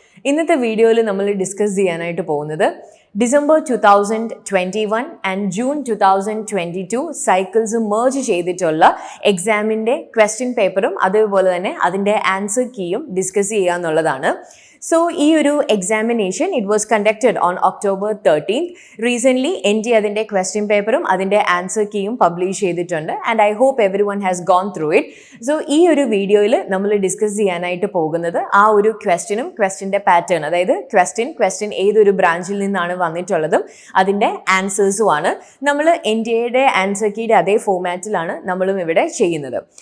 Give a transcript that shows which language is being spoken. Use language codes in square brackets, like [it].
[ml] ഇന്നത്തെ വീഡിയോയിൽ നമ്മൾ ഡിസ്കസ് ചെയ്യാനായിട്ട് പോകുന്നത് December 2021 and June 2022 cycles merge ചെയ്തിട്ടുള്ള എക്സാമിൻ്റെ ക്വസ്റ്റ്യൻ പേപ്പറും അതേപോലെ തന്നെ അതിൻ്റെ ആൻസർ കീയും ഡിസ്കസ് ചെയ്യുക എന്നുള്ളതാണ്. [en] So, [ml] ഈ ഒരു [en] examination, it was conducted on October 13th. Recently, NTA [ml] അതിൻ്റെ question paperും അതിൻ്റെ answer keyയും publish ചെയ്തിട്ടുണ്ട് [en] and I hope everyone has gone through it. [ml] So, ഈ ഒരു വീഡിയോയിൽ നമ്മൾ ഡിസ്കസ് ചെയ്യാനായിട്ട് പോകുന്നത് ആ ഒരു ക്വസ്റ്റ്യനും ക്വസ്റ്റ്യൻ്റെ പാറ്റേൺ, അതായത് ക്വസ്റ്റ്യൻ ഏതൊരു ബ്രാഞ്ചിൽ നിന്നാണ് വന്നിട്ടുള്ളതും അതിൻ്റെ ആൻസേഴ്സുമാണ്. നമ്മൾ NTAയുടെ ആൻസർ കീയുടെ അതേ ഫോമാറ്റിലാണ് നമ്മളും ഇവിടെ ചെയ്യുന്നത്.